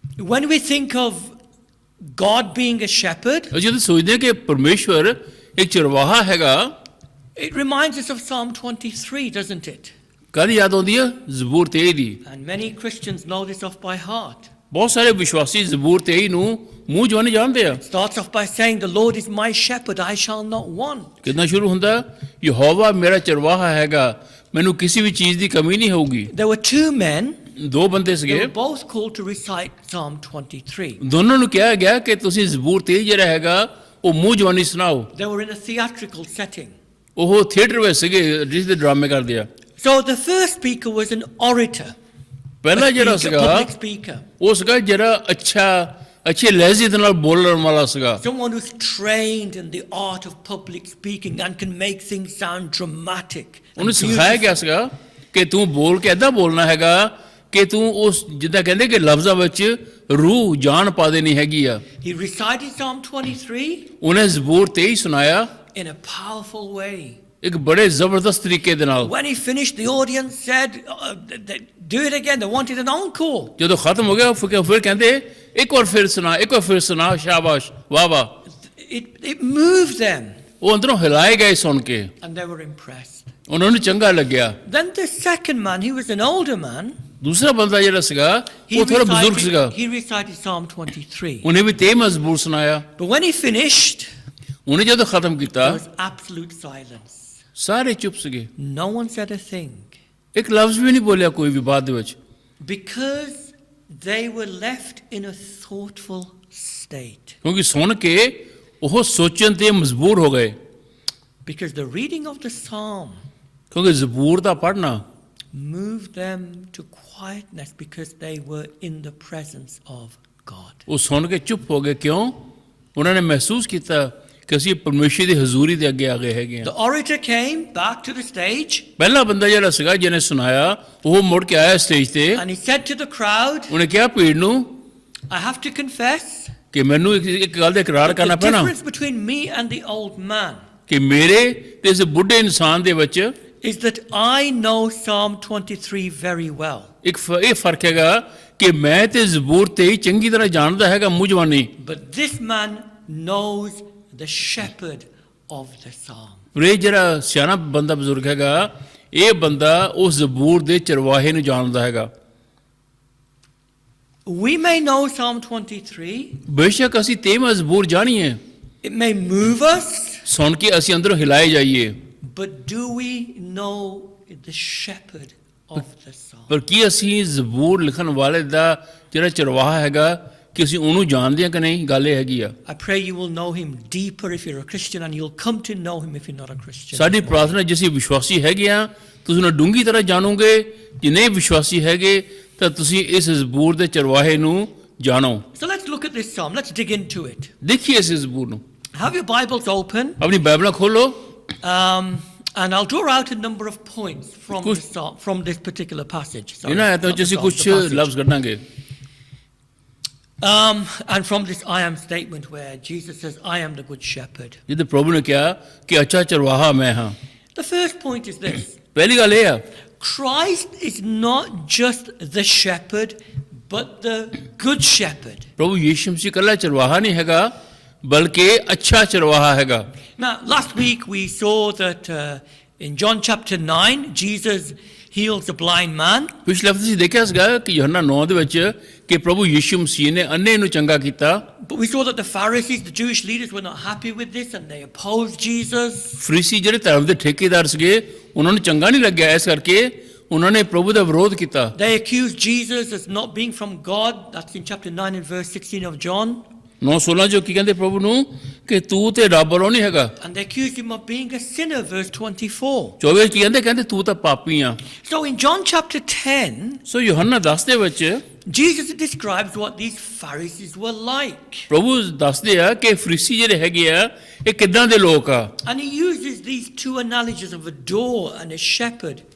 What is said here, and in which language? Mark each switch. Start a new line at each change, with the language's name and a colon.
English: When we think of God being a shepherd,
Punjabi: ਜਦੋਂ ਸੋਚਦੇ ਹਾਂ ਕਿ ਪਰਮੇਸ਼ਵਰ ਇੱਕ ਚਰਵਾਹਾ ਹੈਗਾ,
English: it reminds us of Psalm 23, doesn't it?
Punjabi: ਕਦ ਯਾਦ ਆਉਂਦੀ ਹੈ? ਜ਼ਬੂਰ 23 ਦੀ।
English: And many Christians know this off by heart.
Punjabi: ਬਹੁਤ ਸਾਰੇ ਵਿਸ਼ਵਾਸੀ ਜ਼ਬੂਰ 23 ਨੂੰ ਮੂੰਹ ਜਵਾਨੀ ਜਾਣਦੇ ਆ।
English: Starts off by saying, the Lord is my shepherd, I shall not want.
Punjabi: ਕਿੰਨਾ ਸ਼ੁਰੂ ਹੁੰਦਾ? ਯਹੋਵਾ ਮੇਰਾ ਚਰਵਾਹਾ ਹੈਗਾ, ਮੈਨੂੰ ਕਿਸੇ ਵੀ ਚੀਜ਼ ਦੀ ਕਮੀ ਨਹੀਂ ਹੋਊਗੀ।
English: There were two men,
Punjabi: ਦੋ ਬੰਦੇ
English: they
Punjabi: ਸੀਗੇ,
English: were both called to recite Psalm 23.
Punjabi: ਦੋਨੋਂ ਨੂੰ ਕਿਹਾ ਗਿਆ ਕਿ ਤੁਸੀਂ ਜ਼ਬੂਰ 23 ਜਿਹੜਾ ਹੈਗਾ ਉਹ ਮੂੰਹ ਜਵਾਨੀ ਸੁਣਾਓ।
English: They were in a theatrical setting.
Punjabi: ਉਹ ਥੀਏਟਰ ਵਿੱਚ ਸੀਗੇ ਜਿਸ ਦੇ ਡਰਾਮੇ ਕਰਦੇ ਆ।
English: So the first speaker was an orator,
Punjabi: ਪਹਿਲਾ ਜਿਹੜਾ ਸੀਗਾ
English: public speaker,
Punjabi: ਉਹ ਸੀਗਾ ਜਿਹੜਾ ਅੱਛੇ ਲਹਿਜੇ ਦੇ ਨਾਲ ਬੋਲਣ ਵਾਲਾ ਸੀਗਾ।
English: someone who's trained in the art of public speaking and can make things sound dramatic.
Punjabi: ਉਹਨੂੰ ਸਿਖਾਇਆ ਗਿਆ ਸੀਗਾ ਕਿ ਤੂੰ ਬੋਲ ਕੇ ਏਦਾਂ ਬੋਲਣਾ ਹੈਗਾ ਕਿ ਤੂੰ ਉਸ ਜਿੱਦਾਂ ਕਹਿੰਦੇ ਕਿ ਲਫ਼ਜ਼ਾਂ ਵਿੱਚ ਰੂਹ ਜਾਨ ਪਾ ਦੇਣੀ ਹੈਗੀ ਆ।
English: He recited Psalm 23
Punjabi: ਉਹਨੇ ਜ਼ਬੂਰ 23 ਸੁਣਾਇਆ
English: in a powerful way.
Punjabi: ਇੱਕ ਬੜੇ ਜ਼ਬਰਦਸਤ ਤਰੀਕੇ ਦੇ ਨਾਲ।
English: When he finished, the audience said, do it again. They wanted an encore.
Punjabi: ਜਦੋਂ ਖਤਮ ਹੋ ਗਿਆ ਫਿਰ ਕਹਿੰਦੇ ਇੱਕ ਵਾਰ ਫਿਰ ਸੁਣਾ, ਸ਼ਾਬਾਸ਼, ਵਾਹ ਵਾਹ।
English: It moved them
Punjabi: ਉਹ ਅੰਦਰੋਂ ਹਿਲਾਏ ਗਏ ਸੁਣ ਕੇ,
English: and they were impressed.
Punjabi: ਉਹਨਾਂ ਨੂੰ ਚੰਗਾ ਲੱਗਿਆ।
English: Then the second man, he was an older man.
Punjabi: ਦੂਸਰਾ ਬੰਦਾ ਜਿਹੜਾ ਸੀਗਾ ਉਹ ਥੋੜਾ ਬਜ਼ੁਰਗ ਸੀਗਾ,
English: he recited Psalm 23.
Punjabi: ਉਹਨੇ ਵੀ 23 ਜ਼ਬੂਰ ਸੁਣਾਇਆ।
English: But when he finished,
Punjabi: ਉਹਨੇ ਜਦੋਂ ਖਤਮ ਕੀਤਾ
English: there was absolute silence.
Punjabi: ਸਾਰੇ ਚੁੱਪ ਸੀਗੇ,
English: No one said a thing.
Punjabi: ਇੱਕ ਲਫ਼ਜ਼ ਵੀ ਨਹੀਂ ਬੋਲਿਆ ਕੋਈ ਵੀ ਬਾਅਦ ਦੇ ਵਿੱਚ,
English: Because they were left in a thoughtful state.
Punjabi: ਕਿਉਂਕਿ ਸੁਣ ਕੇ ਉਹ ਸੋਚਣ ਤੇ ਮਜਬੂਰ ਹੋ ਗਏ।
English: Because the reading of the psalm
Punjabi: ਕਿਉਂਕਿ ਜ਼ਬੂਰ ਦਾ ਪੜ੍ਹਨਾ
English: moved them to quietness because they were in the presence of God.
Punjabi: ਉਹ ਸੁਣ ਕੇ ਚੁੱਪ ਹੋ ਗਏ। ਕਿਉਂ? ਉਹਨਾਂ ਨੇ ਮਹਿਸੂਸ ਕੀਤਾ ਕਿ ਅਸੀਂ ਪਰਮੇਸ਼ਰ ਦੀ ਹਜ਼ੂਰੀ ਦੇ ਅੱਗੇ ਆ ਗਏ ਹੈਗੇ
English: The
Punjabi: ਹਾਂ।
English: orator came back to the stage
Punjabi: ਪਹਿਲਾ ਬੰਦਾ ਜਿਹੜਾ ਸੀਗਾ ਜਿਹਨੇ ਸੁਣਾਇਆ ਉਹ ਮੁੜ ਕੇ ਆਇਆ ਸਟੇਜ ਤੇ,
English: and he said to the crowd,
Punjabi: ਉਹਨੇ ਕਿਹਾ ਭੀੜ ਨੂੰ
English: I have to confess
Punjabi: ਕਿ ਮੈਨੂੰ ਇੱਕ ਗੱਲ ਦਾ ਇਕਰਾਰ
English: the
Punjabi: ਕਰਨਾ ਪੈਣਾ
English: difference between me and the old man
Punjabi: ਕਿ ਮੇਰੇ ਤੇ ਇਸ ਬੁੱਢੇ ਇਨਸਾਨ ਦੇ ਵਿੱਚ
English: is that I know Psalm 23 very well.
Punjabi: ਇਹ ਫਰਕ ਹੈਗਾ ਕਿ ਮੈਂ ਤੇ ਜ਼ਬੂਰ ਤੇ ਹੀ ਚੰਗੀ ਤਰ੍ਹਾਂ ਜਾਣਦਾ ਹੈਗਾ ਮੂੰਹ ਜਵਾਨੀ,
English: But this man knows the shepherd of the psalm.
Punjabi: ਪਰ ਇਹ ਜਿਹੜਾ ਸਿਆਣਾ ਬੰਦਾ ਬਜ਼ੁਰਗ ਹੈਗਾ ਇਹ ਬੰਦਾ ਉਸ ਜ਼ਬੂਰ ਦੇ ਚਰਵਾਹੇ ਨੂੰ ਜਾਣਦਾ ਹੈਗਾ।
English: We may know Psalm 23.
Punjabi: ਬੇਸ਼ੱਕ ਅਸੀਂ 23 ਜ਼ਬੂਰ ਜਾਣੀਏ,
English: It may move us,
Punjabi: ਸੁਣ ਕੇ ਅਸੀਂ ਅੰਦਰੋਂ ਹਿਲਾਏ ਜਾਈਏ,
English: but do we know the shepherd of the psalm?
Punjabi: ਪਰ ਕੀ ਅਸੀਂ ਜ਼ਬੂਰ ਲਿਖਣ ਵਾਲੇ ਦਾ ਜਿਹੜਾ ਚਰਵਾਹਾ ਹੈਗਾ ਕਿ ਅਸੀਂ ਉਹਨੂੰ ਜਾਣਦੇ ਹਾਂ ਕਿ ਨਹੀਂ? ਗੱਲ ਇਹ ਹੈਗੀ ਆ।
English: I pray you will know him deeper if you're a Christian, and you'll come to know him if you're not a Christian.
Punjabi: ਸਾਡੀ ਪ੍ਰਾਰਥਨਾ ਜੇ ਅਸੀਂ ਵਿਸ਼ਵਾਸੀ ਹੈਗੇ ਆ ਤੁਸੀਂ ਉਹਨੂੰ ਡੂੰਘੀ ਤਰ੍ਹਾਂ ਜਾਣੋਗੇ, ਜੇ ਨਹੀਂ ਵਿਸ਼ਵਾਸੀ ਹੈਗੇ ਤਾਂ ਤੁਸੀਂ ਇਸ ਜ਼ਬੂਰ ਦੇ ਚਰਵਾਹੇ ਨੂੰ ਜਾਣੋ।
English: So let's look at this psalm. Let's dig into it.
Punjabi: ਦੇਖੀਏ ਇਸ ਜ਼ਬੂਰ ਨੂੰ।
English: Have your Bibles open,
Punjabi: ਆਪਣੀ ਬਾਈਬਲਾਂ ਖੋਲੋ
English: and I'll draw out a number of points from
Punjabi: Kuch-
English: the psalm, from this particular passage. Sorry,
Punjabi: ਇਹਨਾਂ ਆਇਤਾਂ
English: not
Punjabi: ਚ
English: the
Punjabi: ਅਸੀਂ
English: psalm,
Punjabi: ਕੁਝ
English: the passage.
Punjabi: ਲਫ਼ਜ਼ ਕੱਢਾਂਗੇ।
English: And from this I am statement where Jesus says, I am the good shepherd.
Punjabi: ਜਿੱਦ ਪ੍ਰਭੂ ਨੇ ਕਿਹਾ ਕਿ ਅੱਛਾ ਚਰਵਾਹਾ ਮੈਂ ਹਾਂ।
English: The first point is this.
Punjabi: ਪਹਿਲੀ ਗੱਲ ਇਹ ਆ
English: Christ is not just the shepherd, but the good shepherd.
Punjabi: ਪ੍ਰਭੂ ਯੀਸ਼ੂ ਮਸੀਹ ਇਕੱਲਾ ਚਰਵਾਹਾ ਨਹੀਂ ਹੈਗਾ ਬਲਕਿ ਅੱਛਾ ਚਰਵਾਹਾ ਹੈਗਾ।
English: Now, last week we saw that in John chapter 9, Jesus heals a blind man.
Punjabi: ਪਿਛਲੇ ਹਫ਼ਤੇ ਅਸੀਂ ਦੇਖਿਆ ਸੀਗਾ ਕਿ ਯੋਹੰਨਾ 9 ਦੇ ਵਿੱਚ ਕਿ ਪ੍ਰਭੂ ਯੀਸ਼ੂ ਮਸੀਹ ਨੇ ਅੰਨੇ ਨੂੰ ਚੰਗਾ ਕੀਤਾ।
English: But we saw that the Pharisees, the Jewish leaders, were not happy with this and they opposed Jesus.
Punjabi: Pharisee ਜਿਹੜੇ ਧਰਮ ਦੇ ਠੇਕੇਦਾਰ ਸੀਗੇ ਉਹਨਾਂ ਨੂੰ ਚੰਗਾ ਨਹੀਂ ਲੱਗਿਆ, ਇਸ ਕਰਕੇ ਉਹਨਾਂ ਨੇ ਪ੍ਰਭੂ ਦਾ ਵਿਰੋਧ ਕੀਤਾ।
English: They accused Jesus as not being from God. That's in chapter 9 and verse 16 of John.
Punjabi: 9:16 'ਚੋਂ ਕੀ ਕਹਿੰਦੇ ਪ੍ਰਭੂ ਨੂੰ ਕਿ ਤੂੰ ਤੇ ਰੱਬ ਵੱਲੋਂ ਨਹੀਂ ਹੈਗਾ।
English: And they accused him of being a sinner, verse 24.
Punjabi: 24 'ਚ ਕੀ ਕਹਿੰਦੇ ਤੂੰ ਤਾਂ ਪਾਪੀ ਆ।
English: So in John chapter 10,
Punjabi: ਸੋ ਯੋਹੰਨਾ 10 ਦੇ ਵਿੱਚ
English: Jesus describes what these Pharisees were like.
Punjabi: ਪ੍ਰਭੂ ਦੱਸਦੇ ਆ ਕਿ ਫਰੀਸੀ ਜਿਹੜੇ ਹੈਗੇ ਆ ਇਹ ਕਿੱਦਾਂ ਦੇ ਲੋਕ ਆ।
English: And he uses these two analogies of a door and a shepherd.